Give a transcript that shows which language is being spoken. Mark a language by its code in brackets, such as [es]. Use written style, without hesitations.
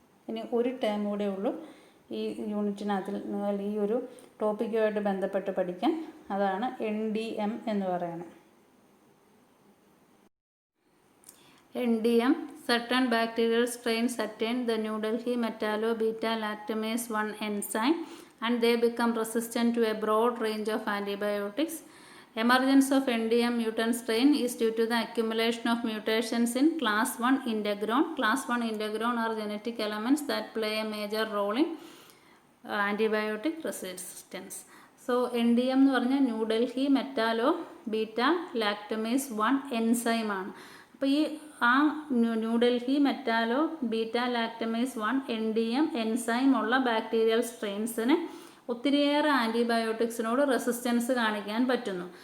[ml] ഇനി ഒരു ടേം കൂടെ ഉള്ളൂ ഈ യൂണിറ്റിനകത്തിൽ ഈ ഒരു ടോപ്പിക്കുമായിട്ട് ബന്ധപ്പെട്ട് പഠിക്കാൻ. അതാണ് NDM എന്ന് പറയുന്നത്. [en] NDM, certain bacterial strains attain the New Delhi metallo-beta-lactamase 1 enzyme and they become resistant to a broad range of antibiotics. Emergence of NDM mutant strain is due to the accumulation of mutations in class 1 integron. Class 1 integron are genetic elements that play a major role in antibiotic resistance. [ml] So NDM എന്ന് പറഞ്ഞാൽ new Delhi മെറ്റാലോ-ബീറ്റ-ലാക്ടമേസ് 1 enzyme ആണ്. അപ്പോൾ ആ New Delhi മെറ്റാലോ-ബീറ്റ-ലാക്ടമേസ് 1 NDM enzyme ഉള്ള bacterial സ്ട്രെയിൻസിന് ഒത്തിരിയേറെ ആൻറ്റിബയോട്ടിക്സിനോട് resistance കാണിക്കാൻ പറ്റുന്നു.